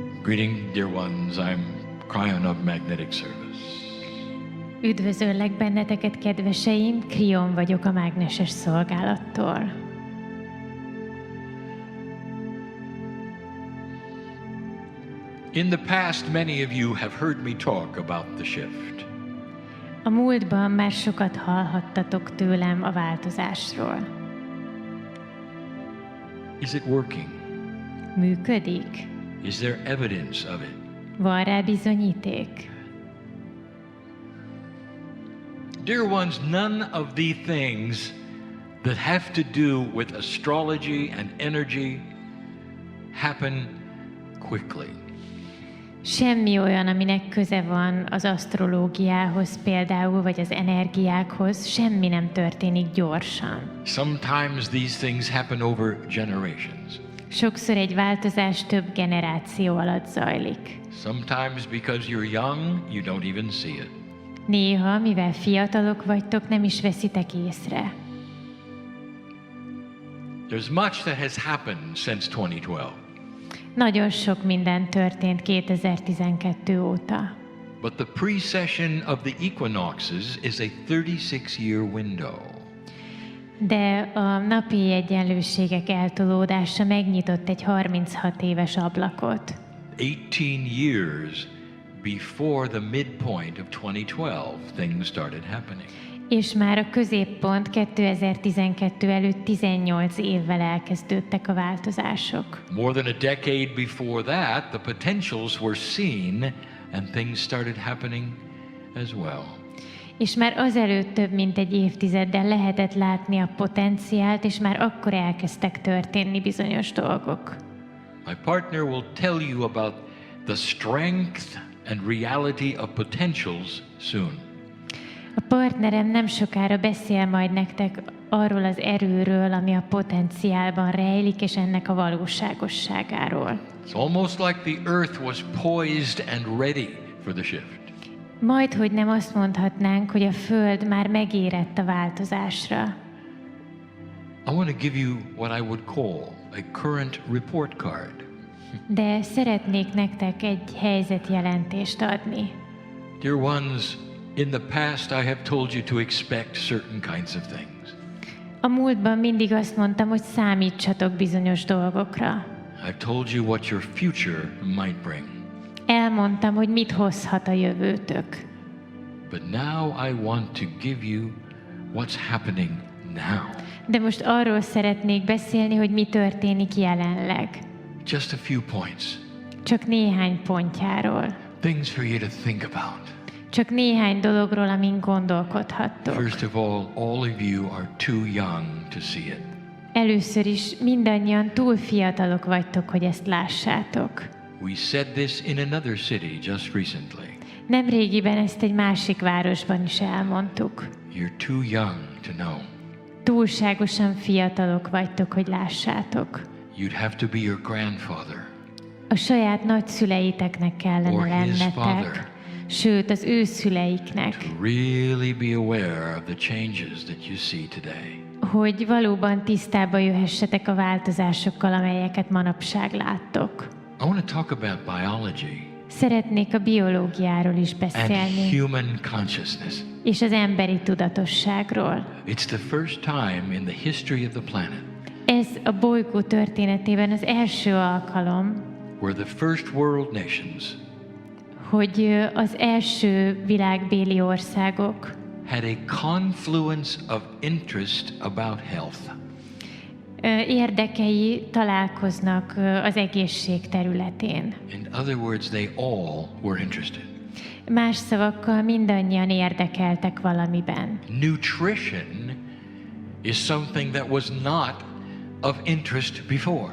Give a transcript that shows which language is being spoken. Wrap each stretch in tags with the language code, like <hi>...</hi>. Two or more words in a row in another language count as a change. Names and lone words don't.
<en>Greeting, dear ones. I'm Kryon of Magnetic Service.</en> <hu>Üdvözöllek benneteket, kedveseim, Kryon vagyok a mágneses szolgálattól.</hu> <en>In the past, many of you have heard me talk about the shift.</en> <hu>A múltban már sokat hallhattatok tőlem a változásról.</hu> <en>Is it working?</en> <hu>Működik?</hu> <en>Is there evidence of it?</en> <hu>Van rá bizonyíték?</hu> <en>Dear ones, none of the things that have to do with astrology and energy happen quickly.</en> <hu>Semmi olyan, aminek köze van az asztrológiához például, vagy az energiákhoz, semmi nem történik gyorsan.</hu> <en>Sometimes these things happen over generations.</en> <hu>Sokszor egy változás több generáció alatt zajlik.</hu> <en>Sometimes because you're young, you don't even see it.</en> <hu>Néha, mivel fiatalok vagytok, nem is veszitek észre.</hu> <en>There's much that has happened since 2012.</en> <hu>Nagyon sok minden történt 2012 óta.</hu> <en>But the precession of the equinoxes is a 36-year window.</en> <hu>De a napi egyenlőségek eltolódása megnyitott egy 36 éves ablakot.</hu> <en>18 years before the midpoint of 2012, things started happening.</en> <hu>És már a középpont 2012 előtt 18 évvel elkezdődtek a változások.</hu> <en>More than a decade before that, the potentials were seen and things started happening as well.</en> <hu>És már azelőtt több mint egy évtizeddel lehetett látni a potenciált, és már akkor elkezdtek történni bizonyos dolgok.</hu> <en>My partner will tell you about the strength and reality of potentials soon.</en> <hu>A partnerem nem sokára beszél majd nektek arról az erőről, ami a potenciálban rejlik, és ennek a valóságosságáról.</hu> <en>It's almost like the earth was poised and ready for the shift.</en> <hu>Majdhogy nem azt mondhatnánk, hogy a Föld már megérett a változásra.</hu> <en>I want to give you what I would call a current report card.</en> <hu>De szeretnék nektek egy helyzetjelentést adni.</hu> <en>Dear ones, in the past I have told you to expect certain kinds of things.</en> <hu>A múltban mindig azt mondtam, hogy számítsatok bizonyos dolgokra.</hu> <en>I've told you what your future might bring.</en> <hu>Elmondtam, hogy mit hozhat a jövőtök.</hu> <en>But now I want to give you what's happening now.</en> <hu>De most arról szeretnék beszélni, hogy mi történik jelenleg.</hu> <en>Just a few points.</en> <hu>Csak néhány pontjáról.</hu> <en>Things for you to think about.</en> <hu>Csak néhány dologról, amin gondolkodhattok.</hu> <en>First of all of you are too young to see it.</en> <hu>Először is mindannyian túl fiatalok vagytok, hogy ezt lássátok.</hu> <en>We said this in another city just recently.</en> <hu>Nemrégiben ezt egy másik városban is elmondtuk.</hu> <en>You're too young to know.</en> <hu>Túlságosan fiatalok vagytok, hogy lássátok.</hu> <en>You'd have to be your grandfather.</en> <hu>A saját nagyszüleiteknek kellene</hu> <en>Or his</en> <hu>lennetek.</hu> <en>father.</en> <hu>Sőt, az ő szüleiknek.</hu> <en>To really be aware of the changes that you see today.</en> <hu>Hogy valóban tisztába jöhessetek a változásokkal, amelyeket manapság láttok.</hu> <en>I want to talk about biology.</en> <hu>Szeretnék a biológiáról is beszélni.</hu> <en>And human consciousness.</en> <hu>És az emberi tudatosságról.</hu> <en>It's the first time in the history of the planet.</en> <hu>Ez a bolygó történetében az első alkalom,</hu> <en>where the first world nations</en> <hu>hogy az első világbéli országok</hu> <en>had a confluence of interest about health.</en> <hu>Érdekei találkoznak az egészség területén.</hu> <en>In other words, they all were interested.</en> <hu>Más szavakkal mindannyian érdekeltek valamiben.</hu> <en>Nutrition is something that was not of interest before.</en>